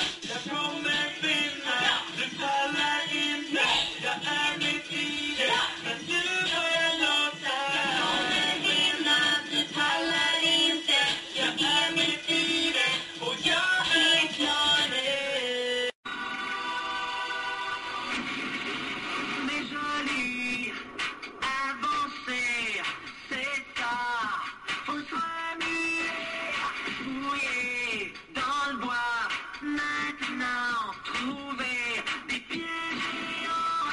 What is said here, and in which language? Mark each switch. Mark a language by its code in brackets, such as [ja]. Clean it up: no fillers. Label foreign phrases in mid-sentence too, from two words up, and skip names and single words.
[sv] Jag kommer vinna. Du pallar inte. Jag är mitt i det. Men du börjar låta. Kommer vinna, du pallar inte. Jag är mitt i det Och jag är klar nu. [fr] Mais joli, avancer, c'est ça. Faut s'amuser, fouiller dans le bois. Maintenant, trouver des pieds géants.